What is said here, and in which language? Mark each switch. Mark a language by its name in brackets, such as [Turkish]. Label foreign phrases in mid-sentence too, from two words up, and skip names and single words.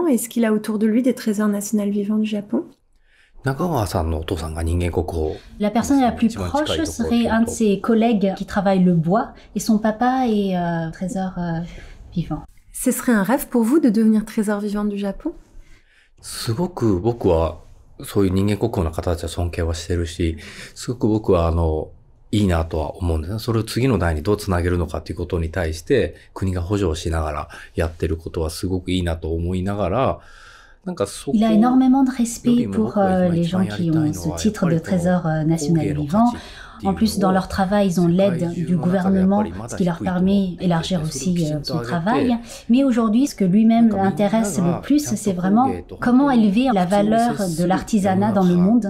[French] Est-ce qu'il a autour de lui des trésors nationaux vivants du Japon? La personne la plus proche serait un de ses collègues qui travaille le bois et son papa est trésor vivant. Ce serait un rêve pour vous de devenir trésor vivant du Japon? [Japanese] すごく僕はそういう人間国宝の方たちは尊敬はしてるし、すごく僕はいいなとは思うんですね。それを次の代にどうつなげるのかということに対して国が補助をしながらやってることはすごくいいなと思いながら、なんかそこ [French] Il a énormément de respect pour les gens qui ont ce titre de trésor national vivant. En plus, dans leur travail, ils ont l'aide du gouvernement, ce qui leur permet d'élargir aussi son travail. Mais aujourd'hui, ce que lui-même l'intéresse le plus, c'est vraiment comment élever la valeur de l'artisanat dans le monde.